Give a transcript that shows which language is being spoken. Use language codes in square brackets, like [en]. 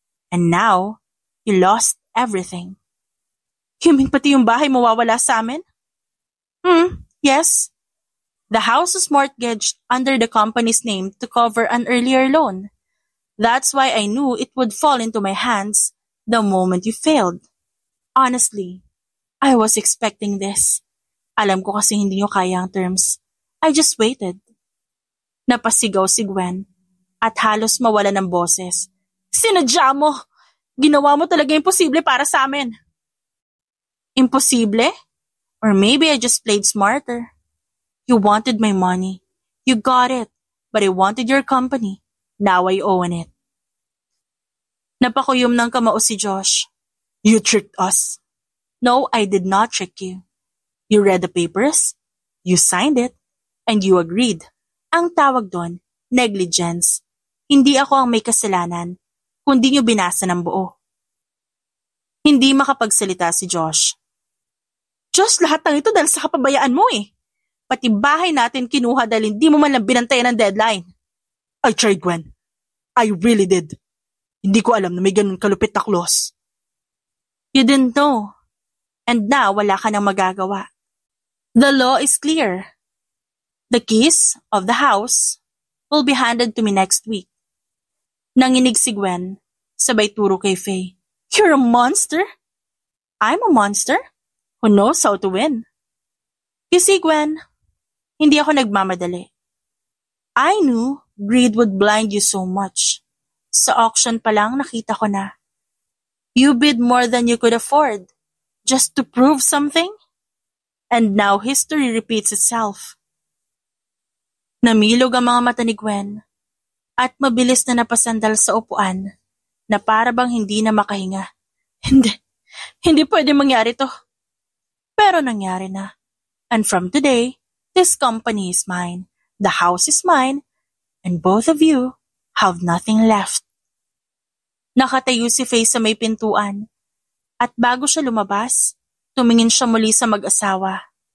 [en] And now, you lost everything. You mean [tl] pati yung bahay mawawala sa amin? [en] Yes. The house was mortgaged under the company's name to cover an earlier loan. That's why I knew it would fall into my hands the moment you failed. Honestly, I was expecting this. [tl] Alam ko kasi hindi nyo kaya ang terms. [en] I just waited. [tl] Napasigaw si Gwen at halos mawala ng boses. Sinadya mo! Ginawa mo talaga imposible para sa amin. Imposible? [en] Or maybe I just played smarter. You wanted my money. You got it. But I wanted your company. Now I own it. [tl] Napakuyom ng kamao si Josh. [en] You tricked us. No, I did not trick you. You read the papers, you signed it, and you agreed. [tl] Ang tawag doon, negligence. Hindi ako ang may kasalanan, kundi niyo binasa ng buo. Hindi makapagsalita si Josh. Josh, lahat ng ito dahil sa kapabayaan mo eh. Pati bahay natin kinuha dahil hindi mo man lang binantayan ng deadline. [en] I tried, Gwen. I really did. [tl] Hindi ko alam na may ganun kalupit na clause. [en] You didn't know. And now, [tl] wala ka nang magagawa. [en] The law is clear. The keys of the house will be handed to me next week. [tl] Nanginig si Gwen, sabay turo kay Faye. [en] You're a monster? I'm a monster who knows how to win. You see, Gwen, [tl] hindi ako nagmamadali. [en] I knew greed would blind you so much. [tl] Sa auction pa lang nakita ko na. [en] You bid more than you could afford. Just to prove something? And now history repeats itself. [tl] Namilog ang mga mata ni Gwen at mabilis na napasandal sa upuan na para bang hindi na makahinga. Hindi pwede mangyari to. Pero nangyari na. [en] And from today, this company is mine, the house is mine, and both of you have nothing left. [tl] Nakatayo si Faye sa may pintuan. At bago siya lumabas, tumingin siya muli sa mag-asawa.